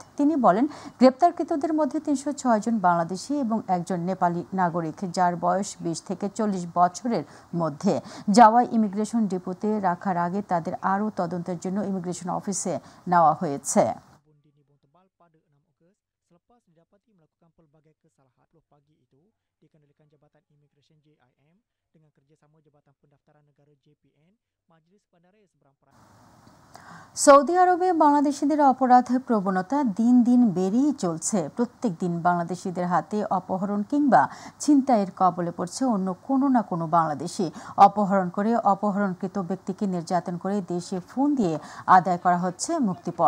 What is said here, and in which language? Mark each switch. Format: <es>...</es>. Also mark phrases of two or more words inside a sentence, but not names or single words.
<bn>তিনি বলেন, গ্রেপ্তারকৃতদের মধ্যে 306 জন বাংলাদেশি এবং একজন নেপালি নাগরিক, যার বয়স 20 থেকে 40 বছরের মধ্যে। যাওয়া ইমিগ্রেশন ডিপোতে রাখার আগে তাদের আরও তদন্তের জন্য ইমিগ্রেশন অফিসে নেওয়া হয়েছে।</bn> <ms>Selepas didapati melakukan pelbagai kesalahan 10 pagi itu dikendalikan Jabatan Imigresen JIM dengan kerjasama Jabatan Pendaftaran Negara JPN, Majlis Bandara Seberang Perairan.</ms> <bn>সৌদি আরবে বাংলাদেশিদের অপরাধের প্রবণতা দিন দিন বেড়েই চলছে। প্রত্যেক দিন বাংলাদেশিদের হাতে অপহরণ কিংবা ছিনতাইয়ের কবলে পড়ছে অন্য কোনো না কোনো বাংলাদেশি। অপহরণ করে অপহরণকৃত ব্যক্তিকে নির্যাতন করে দেশে ফোন দিয়ে আদায় করা হচ্ছে মুক্তিপণ।</bn>